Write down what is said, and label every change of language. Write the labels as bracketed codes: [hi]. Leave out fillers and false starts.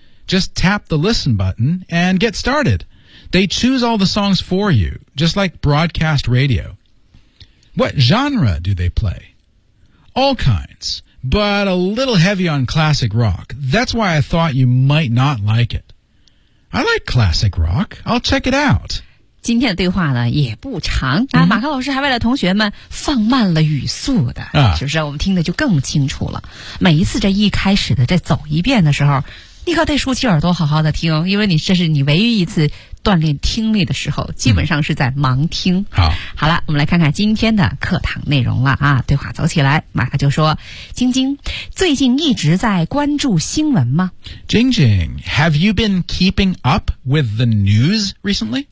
[en] Just tap the listen button and get started. They choose all the songs for you, just like broadcast radio. What genre do they play? All kinds, but a little heavy on classic rock. That's why I thought you might not like it. I like classic rock. I'll check it out. [zh] 今天的对话呢也不长啊、嗯。马克老师还为了同学们放慢了语速的，是不是？我们听的就更清楚了。每一次这一开始的再走一遍的时候，你可得竖起耳朵好好的听，因为你这是你唯一一次锻炼听力的时候，基本上是在盲听。嗯、好，好了，我们来看看今天的课堂内容了啊。对话走起来，马克就说：“晶晶，最近一直在关注新闻吗？” [en] 晶晶 ，Have you been keeping up with the news recently？